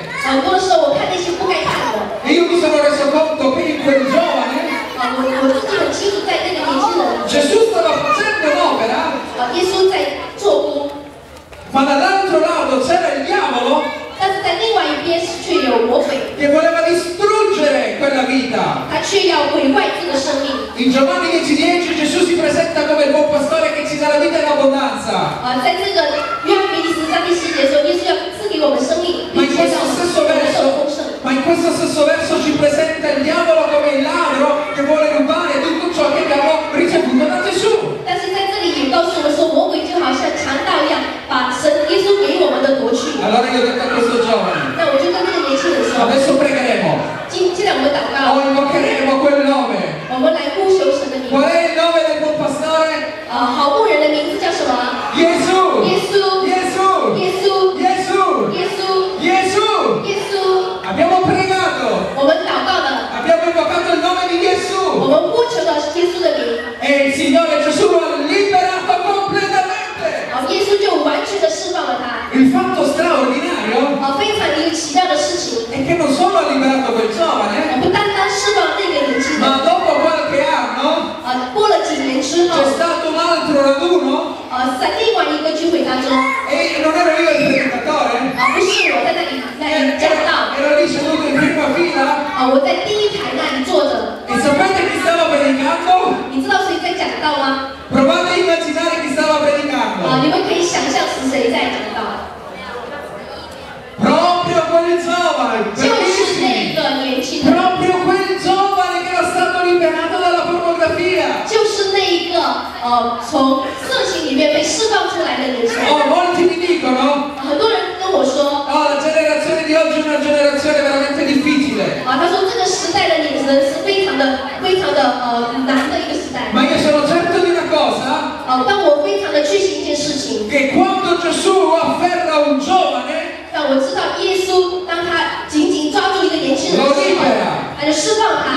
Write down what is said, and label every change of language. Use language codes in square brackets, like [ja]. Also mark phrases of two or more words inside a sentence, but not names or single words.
[zh] 很多时候我看那些不该看的。 [it] E io mi sono reso conto che in quel giovane [zh] 我自己很清楚，在那个年轻人， [it] Gesù stava facendo un'opera, [zh] 耶稣在做工， [it] ma dall'altro lato c'era il diavolo [zh] 但是在另外一边却有魔鬼， [it] che voleva distruggere quella vita. [zh] 他却要毁坏这个生命。 [it] In Giovanni 10:10 Gesù si presenta come il buon pastore che ci dà la vita in abbondanza. [zh] 在这个约翰福音10章第10节说，耶稣要赐给我们生命， [it] Ma [zh] 并 [it] in [zh] 且 [it] questo [zh] 让我们 [it] stesso [zh] 得 [it] verso, [zh] 到丰盛。 [it] ma in questo stesso verso ci presenta il diavolo come il ladro che vuole rubare tutto ciò che abbiamo ricevuto da Gesù. [zh] 但是在这里也告诉我们说，魔鬼就好像强盗一样，把神耶稣给我们的夺去。 [it] Allora io ho detto a questo giovane, [zh] 那我就跟这个年轻人说， [it] adesso pregheremo, [zh] 现在我们祷 [it] o [zh] 告， [it] invocheremo quel nome. [zh] 我们来呼求神的名。 [it] Qual è il nome del buon pastore? [zh] 好牧人的名字叫什么？ [it] Gesù! [zh] 耶稣， [it] Gesù! [zh] 耶稣， [it] Gesù! [zh] 耶稣， [it] Gesù! [zh] 耶稣。 [it] Abbiamo pregato, [zh] 我们祷告的， [it] abbiamo invocato il nome di [zh] 我 [it] Gesù [zh] 们呼求的是耶稣的名， [it] e il Signore Gesù lo ha liberato completamente. [zh] 耶稣就完全的释放了他。 [it] Il fatto straordinario [zh] 非常一个奇妙的事情， [it] è che non solo ha liberato quel giovane, [zh] 不单单释放那个年轻人， [it] ma dopo qualche anno [zh] 过了几年之后， [it] c'è stato un altro raduno [zh] 在另外一个聚会当中， [it] e non ero io il predicatore, [zh] 不是我在那里讲道， [it] ero lì seduto in prima fila [zh] 我在第一排那里坐着。 [it] e sapete chi stava predicando? [zh] 你知道谁在讲道吗？ [it] Provate a immaginare chi stava predicando. [zh] 你们可以想象是谁在讲道， [it] Proprio quel giovane, [zh] 就是那 [it] bellissimo. [zh] 个年轻人， [it] Proprio quel giovane che era stato liberato dalla pornografia. [zh] 就是那一个从色情里面被释放出来的年轻人。 [it] Oh, molti mi dicono, [zh] 很多人跟我说， [it] oh, la generazione di oggi è una generazione veramente difficile. [zh] 他说这个时代的人是非常的难的一个时代。 [it] Ma io sono certo di una cosa, [zh] 但我非常的确信一件事情， [it] che quando Gesù afferra un giovane, [zh] 但我知道耶稣当他紧紧抓住一个年轻人的时候，他就释放他，